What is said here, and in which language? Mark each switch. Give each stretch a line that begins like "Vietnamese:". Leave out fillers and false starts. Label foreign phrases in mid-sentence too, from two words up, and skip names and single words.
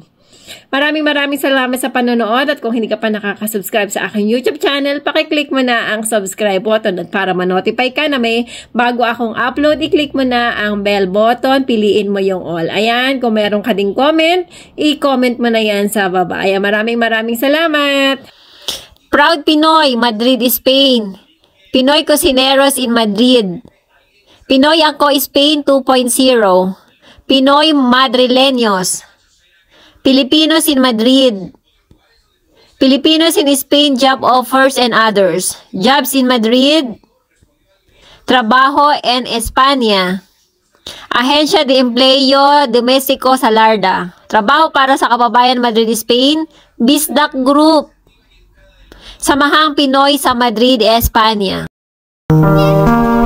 Filipino: Maraming salamat sa panonood at kung hindi ka pa nakaka-subscribe sa aking YouTube channel, pakiclick mo na ang subscribe button at para ma-notify ka na may bago akong upload, i-click mo na ang bell button, piliin mo yung all. Ayan, kung meron ka ding comment, i-comment mo na yan sa baba. Ayan, maraming salamat!
English: Proud Pinoy, Madrid, Spain. Pinoy Cocineros in Madrid. Pinoy Angko Spain 2.0. Pinoy Madrileños. Filipinos in Madrid. Filipinos in Spain job offers and others.
Spanish: Jobs in Madrid. Trabajo en España. Agencia de Empleo Domestico Salarda.
Filipino: Trabaho para sa kababayan Madrid, Spain.
English: Bisdak Group.
Filipino: Samahang Pinoy sa Madrid, España.